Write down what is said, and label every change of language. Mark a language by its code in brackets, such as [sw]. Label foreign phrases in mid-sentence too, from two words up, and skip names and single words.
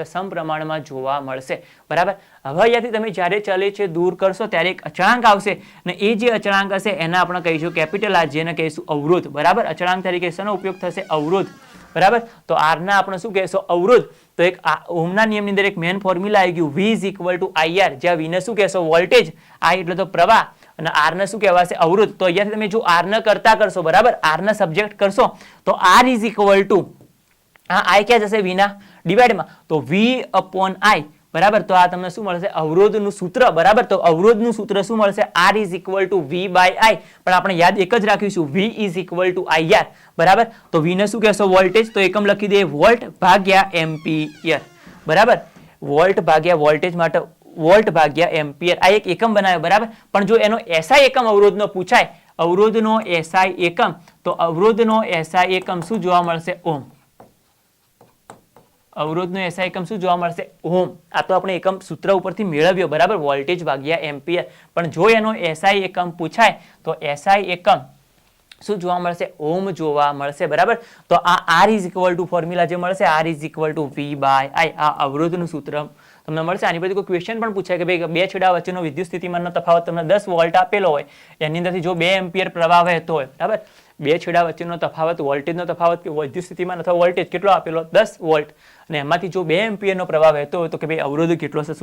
[gu] સમપ્રમાણમાં જોવા મળશે, બરાબર. હવે અહીંયાથી તમે જ્યારે ચલે છે દૂર કરશો ત્યારે એક અચળાંક આવશે અને એ જે અચળાંક હશે એને આપણે કહીશું કેપિટલ R, જેને કહીશું અવરોધ, બરાબર. અચળાંક તરીકે શેનો ઉપયોગ થશે? અવરોધ, બરાબર. તો R ના આપણે શું કહેશો? અવરોધ. તો એક ઓહમના નિયમની અંદર એક [en] main formula [gu] આવી ગયું, [en] V is equal to IR, [gu] જ્યાં V ને શું કહેશો? વોલ્ટેજ, I એટલે તો પ્રવાહ, અને R ને શું કહેવાશે? અવરોધ. તો અહીંયાથી તમે જો R ને કરતા કરશો, બરાબર, R ને સબ્જેક્ટ કરશો તો [en] R is equal to I [gu] ક્યાં જશે? V ના ડિવાઇડમાં, તો [en] V upon I, [gu] બરાબર. તો આ તમને શું મળશે? અવરોધનું સૂત્ર, બરાબર. તો અવરોધનું સૂત્ર શું મળશે? [en] R is equal to V by I, [gu] પણ આપણે યાદ એક જ રાખીશું, [en] V is equal to IR, [gu] બરાબર. તો V ને શું કહેશો? વોલ્ટેજ. તો એકમ લખી દે વોલ્ટ ભાગ્યા એમ્પિયર, બરાબર. વોલ્ટ ભાગ્યા વોલ્ટેજ માટે વોલ્ટ ભાગ્યા એમ્પિયર, આ એક એકમ બનાવ્યો, બરાબર. પણ જો એનો SI એકમ અવરોધનો પૂછાય, અવરોધનો SI એકમ, તો અવરોધનો SI એકમ શું જોવા મળશે? ઓહમ. અવરોધનો SI એકમ શું જોવા મળશે? ઓહમ. આ તો આપણે એકમ સૂત્ર ઉપરથી મેળવ્યો, બરાબર, વોલ્ટેજ ભાગ્યા એમ્પિયર. પણ જો એનો SI એકમ પૂછાય તો SI એકમ શું જોવા મળશે? ઓહમ જોવા મળશે, બરાબર. તો આ [en] R is equal to [gu] ફોર્મ્યુલા જે મળશે, [en] R is equal to V by I, [gu] આ અવરોધનું સૂત્ર તમને મળશે. આની પછી કોઈ ક્વેશ્ચન પણ પૂછાય કે ભાઈ બે છેડા વચ્ચેનો વિદ્યુત સ્થિતિમાનનો તફાવત તમને 10 વોલ્ટ આપેલો હોય, એની અંદરથી જો 2 એમ્પિયર પ્રવાહ વહેતો હોય, બરાબર, બે છેડા વચ્ચેનો તફાવત, વોલ્ટેજનો તફાવત કે વિદ્યુત સ્થિતિમાન અથવા વોલ્ટેજ કેટલો આપેલો? 10 વોલ્ટ, અને એમાંથી જો 2 એમ્પિયરનો પ્રવાહ વહેતો હોય તો કે ભાઈ અવરોધ કેટલો હશે?